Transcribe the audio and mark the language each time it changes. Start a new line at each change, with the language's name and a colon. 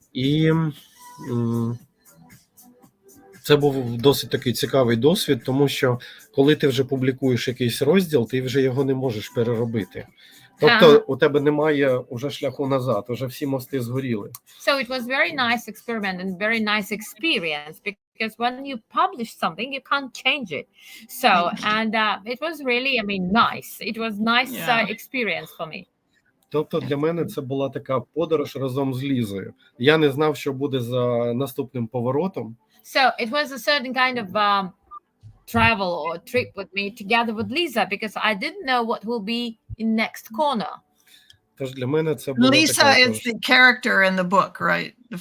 Ukrainian: І це був досить такий цікавий досвід, тому що коли ти вже публікуєш якийсь розділ, ти вже його не можеш переробити. Тобто у тебе немає уже шляху назад, уже всі мости згоріли.
English: So it was very nice experiment and very nice experience because when you publish something, you can't change it. So, and it was really, I mean, nice. It was nice experience for me.
Ukrainian: Тобто для мене це була така подорож разом з Лізою. Я не знав, що буде за наступним поворотом.
English: So it was a certain kind of travel or trip with me together with Lisa because I didn't know what will be in next corner.
Ukrainian: Тож для мене це була
English: Lisa
Ukrainian: така
English: is the character in the book, right?